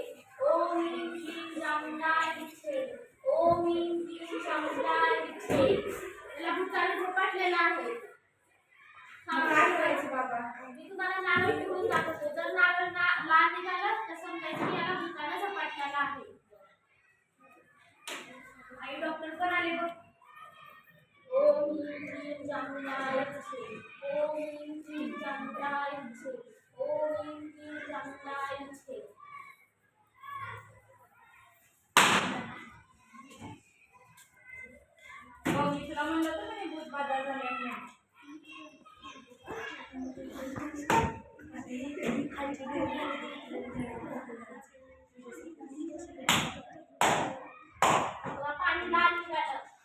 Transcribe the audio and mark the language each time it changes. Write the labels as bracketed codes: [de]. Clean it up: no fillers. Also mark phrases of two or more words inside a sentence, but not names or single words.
[sa] ओम ह्रीं क्लीं चामुंडाय विद्महे. ओम ह्रीं क्लीं चामुंडाय विद्महे. [mr] त्याला भूताने झपाटलेला आहे. काय करायचं बाबा? मी तुम्हाला नारळ फोडून दाखवतो. जर नारळ लाल निघालं तर समजायचं की याला भूताने झपाटलेला आहे. आई डॉक्टर पण आले बघ. [sa] ओम ह्रीं क्लीं चामुंडाय विद्महे. ओम ह्रीं क्लीं चामुंडाय विद्महे. ओम ह्रीं क्लीं चामुंडाय विद्महे. [mr] मग मी तुला म्हणलं होतं का भूत बाजार झाले म्हणून. बघा, पाणी लाल निघालं.